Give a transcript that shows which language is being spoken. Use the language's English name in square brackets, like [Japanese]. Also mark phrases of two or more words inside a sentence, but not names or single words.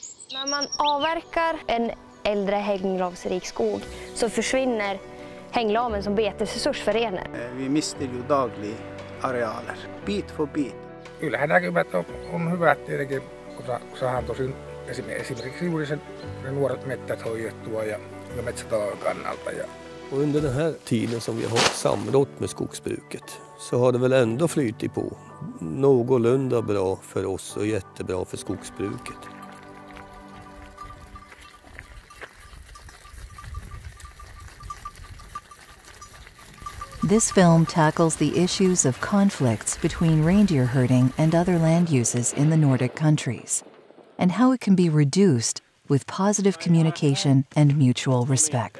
[Swedish] När man avverkar en äldre hänglavsrik skog så försvinner hänglaven som betesresurs för renar. Vi mister ju daglig arealer, bit för bit. [Finnish] Kyllähän näkymät on hyvät tietenkin, kun saadaan tosin esimerkiksi juuri sen nuoret mettät hoidettua ja metsätalouden kannalta. [Swedish] Och under den här tiden som vi har samrått med skogsbruket så har det väl ändå flyttit på någorlunda bra för oss och jättebra för skogsbruket. [English] This film tackles the issues of conflicts between reindeer herding and other land uses in the Nordic countries, and how it can be reduced with positive communication and mutual respect.